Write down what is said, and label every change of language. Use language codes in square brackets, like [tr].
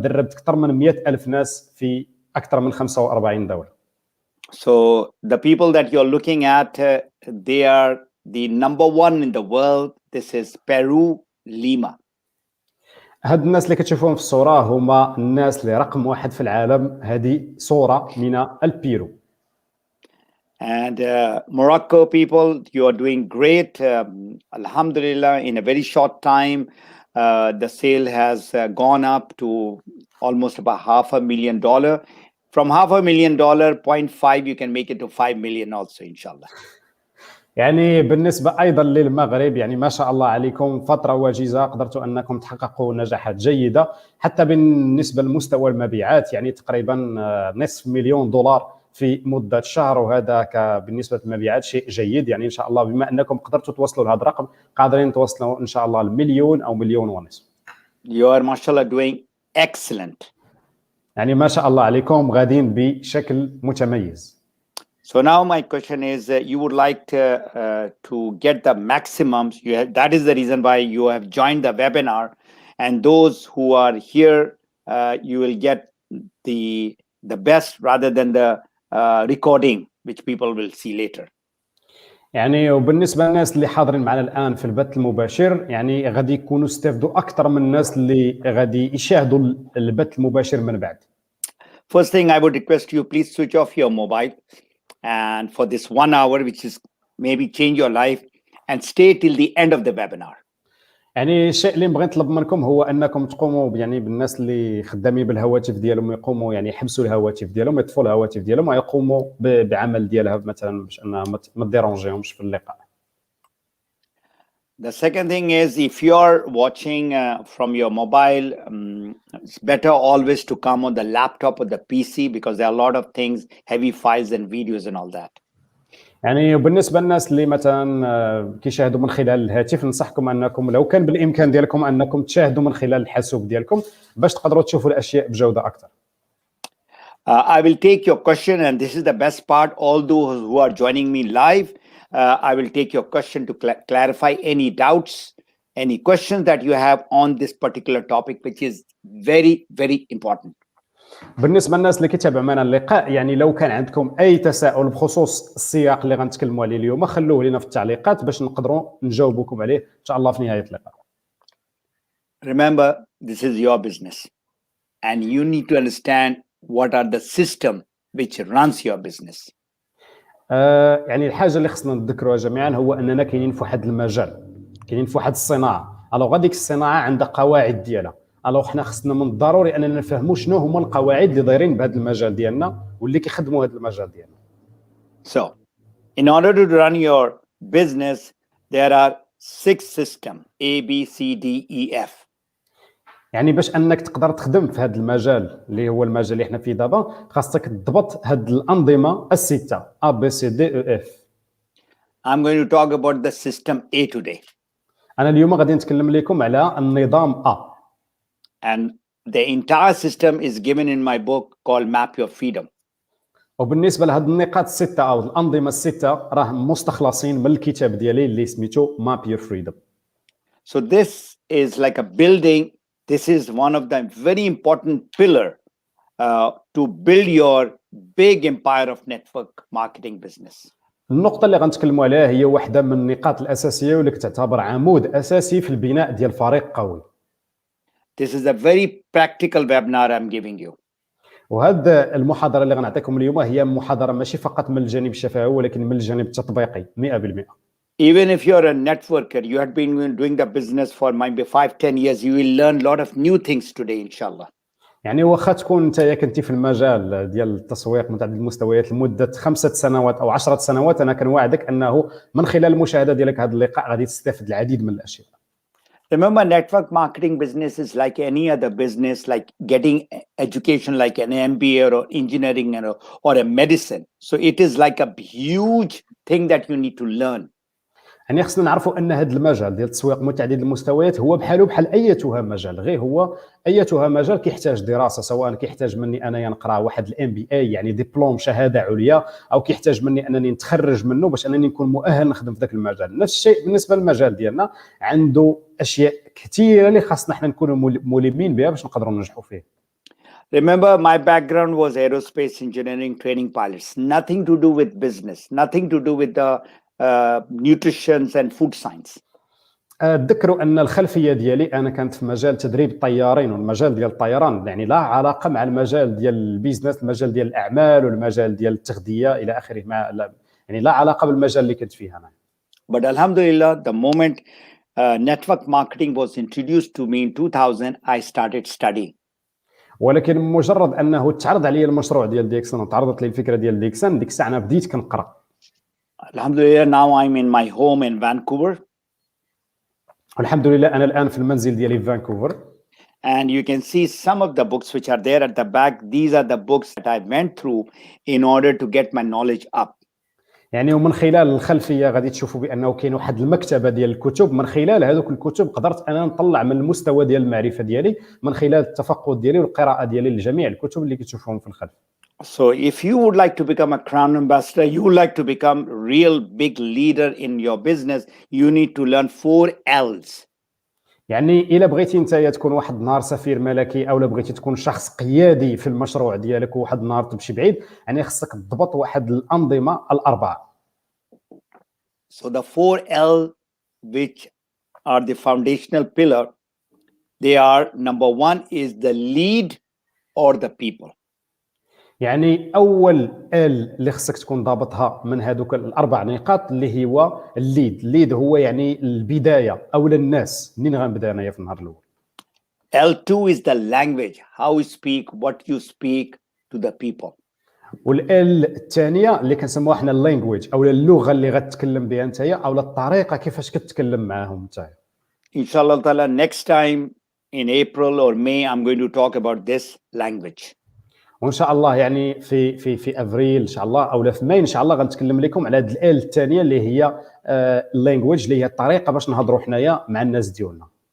[ar] دربت اكثر من 100,000 ناس في اكثر من 45 دوله. [en] So the people that you're looking at, they are the number one in the world. This is Peru, Lima. [ar] هاد الناس اللي كتشوفوهم في الصوره هما الناس اللي رقم واحد في العالم. هذه صوره من البيرو. [en] And Morocco people, you are doing great. Alhamdulillah, in a very short time, the sale has gone up to almost about $500,000. From $500,000, 0.5, you can make it to 5 million also, inshallah. [ar] يعني بالنسبه ايضا للمغرب، يعني ما شاء الله عليكم، فتره وجيزه قدرتوا انكم تحققوا نجاحات جيده. حتى بالنسبه لمستوى المبيعات يعني تقريبا $500,000 في مده شهر، وهذا بالنسبه للمبيعات شيء جيد. يعني ان شاء الله بما انكم قدرتوا توصلوا لهذا الرقم قادرين توصلوا ان شاء الله ل1,000,000 او 1,500,000. [en] You are mashallah doing excellent. [ar] يعني ما شاء الله عليكم غادين بشكل متميز. [en] So now my question is, you would like to get the maximums. That is the reason why you have joined the webinar, and those who are here, you will get the best rather than the recording, which people will see later. [ar] يعني وبالنسبه للناس اللي حاضرين معنا الان في البث المباشر، يعني غادي يكونوا استفدوا اكثر من الناس اللي غادي يشاهدوا البث المباشر من بعد. [en] First thing I would request you, please switch off your mobile, and for this 1 hour, which is maybe change your life, and stay till the end of the webinar. [ar] يعني الشيء اللي بغيت نطلب منكم هو انكم تقوموا يعني بالناس اللي خدامين بالهواتف ديالهم يقوموا يعني يحبسوا الهواتف ديالهم، يطفوا الهواتف ديالهم ويقوموا بعمل ديالها مثلا باش انها ما تديرونجيهمش في اللقاء. [en] The second thing is, if you're watching from your mobile, it's better always to come on the laptop or the PC, because there are a lot of things, heavy files and videos and all that. [ar] يعني بالنسبه للناس اللي مثلا كيشاهدوا من خلال الهاتف، ننصحكم انكم لو كان بالامكان ديالكم انكم تشاهدوا من خلال الحاسوب ديالكم باش تقدروا تشوفوا الاشياء بجوده اكثر. [en] I will take your question, and this is the best part. All those who are joining me live, I will take your question to clarify any doubts, any questions that you have on this particular topic, which is very, very important. [ar] بالنسبه للناس اللي كيتابعوا معنا اللقاء، يعني لو كان عندكم اي تساؤل بخصوص السياق اللي غنتكلموا عليه اليوم خلوه لنا في التعليقات باش نقدروا نجاوبكم عليه ان شاء الله في نهايه اللقاء. [en] Remember, this is your business, and you need to understand what are the system which runs your business. [ar] يعني الحاجه اللي خصنا نذكروها جميعا هو اننا كاينين في واحد المجال، كاينين في واحد الصناعه. الوغ هذيك الصناعه عندها قواعد ديالها. الوغ حنا خصنا من الضروري اننا نفهموا شنو هما القواعد اللي دايرين بهذا المجال ديالنا واللي كيخدموا هذا المجال ديالنا. [en] So, in order to run your business, there are 6 systems: A, B, C, D, E, F. [ar] يعني باش انك تقدر تخدم في هذا المجال اللي هو المجال اللي احنا فيه دابا، خاصك تضبط هذه الانظمه السته A B C D E F. [en] I'm going to talk about the system A today. [ar] انا اليوم غادي نتكلم لكم على النظام A. [en] And the entire system is given in my book called Map Your Freedom. [ar] وبالنسبه لهاد النقاط السته او الانظمه السته راه مستخلصين من الكتاب ديالي اللي سميتو Map Your Freedom. [en] So this is like a building. This is one of the very important pillar to build your big empire of network marketing business. [ar] النقطه اللي غنتكلموا عليها هي واحده من النقاط الاساسيه واللي كتعتبر عمود اساسي في البناء ديال فريق قوي. [en] This is a very practical webinar I'm giving you. [ar] وهاد المحاضره اللي غنعطيكم اليوم هي محاضره ماشي فقط من الجانب الشفوي ولكن من الجانب التطبيقي 100%. [en] Even if you're a networker, you had been doing the business for maybe 5-10 years, you will learn a lot of new things today, inshallah. [ar] يعني واخا تكون انت كنتي في المجال ديال التسويق متعدد المستويات لمده 5 سنوات او 10 سنوات، انا كنوعدك انه من خلال المشاهده ديالك هذا اللقاء غادي تستفد العديد من الاشياء. [en] Remember, network marketing business is like any other business, like getting education like an MBA or engineering or a medicine. So it is like a huge thing that you need to learn. [ar] يعني خصنا نعرفوا ان هذا المجال ديال التسويق متعدد المستويات هو بحاله بحال ايتها مجال، غير هو ايتها مجال كيحتاج دراسه، سواء كيحتاج مني انايا نقرا واحد الام بي اي يعني دبلوم شهاده عليا، او كيحتاج مني انني نتخرج منه باش انني نكون مؤهل نخدم في ذاك المجال. نفس الشيء بالنسبه للمجال ديالنا، عنده اشياء كثيره اللي خاصنا حنا نكونوا ملمين بها باش نقدروا ننجحوا فيه. [en] Remember, my background was aerospace engineering training pilots. Nothing to do with business, nothing to do with the nutrition and food science. [ar] تذكروا ان الخلفيه ديالي انا كانت في مجال تدريب الطيارين، والمجال ديال الطيران يعني لا علاقه مع المجال ديال البيزنس، المجال ديال الاعمال والمجال ديال التغذيه الى اخره، يعني لا علاقه بالمجال اللي كنت فيه انا. [en] But alhamdulillah, the moment network marketing was introduced to me in 2000, I started studying. [ar] ولكن مجرد انه تعرض علي المشروع ديال ديكسن وتعرضت لي الفكره ديال ديكسن، ديك الساعه انا بديت كنقرا. [en] Alhamdulillah, now I'm in my home in Vancouver. [ar] والحمد لله انا الان في المنزل ديالي في فانكوفر. [en] And you can see some of the books which are there at the back. These are the books that I went through in order to get my knowledge up. [ar] يعني ومن خلال الخلفيه غادي تشوفوا بانه كاين واحد المكتبه ديال الكتب، من خلال هذوك الكتب قدرت انا نطلع من المستوى ديال المعرفه ديالي من خلال التفقد ديالي والقراءه ديالي لجميع الكتب اللي كتشوفوهم في الخلف. [en] So if you would like to become a crown ambassador, you would like to become real big leader in your business, you need to learn 4 L's. [ar] يعني الا بغيتي انت تكون واحد النهار سفير ملكي، او بغيتي تكون شخص قيادي في المشروع ديالك وواحد النهار تمشي بعيد، يعني خصك تضبط واحد الانظمه الاربعه. [en] So the 4 L, which are the foundational pillar, they are: number 1 is the lead or the people. [ar] يعني اول ال اللي خصك تكون ضابطها من هذوك الاربع نقاط اللي هو الليد هو يعني البدايه او الناس. منين غنبدا انايا في النهار الاول؟ [en] L2 is the language, how you speak, what you speak to the people. [ar] والال الثانيه اللي كنسموها حنا اللانجويج او اللغه اللي غتتكلم بها نتايا، او الطريقه كيفاش كتكلم معاهم نتايا. [en] Inshallah ta'ala, next time in April or May, I'm going to talk about this language. [ar] وان شاء الله يعني في ابريل ان شاء الله او في ماي ان شاء الله غنتكلم لكم على هذه ال الثانيه اللي هي اللانجويج، اللي هي الطريقه باش نهضروا حنايا مع الناس ديالنا.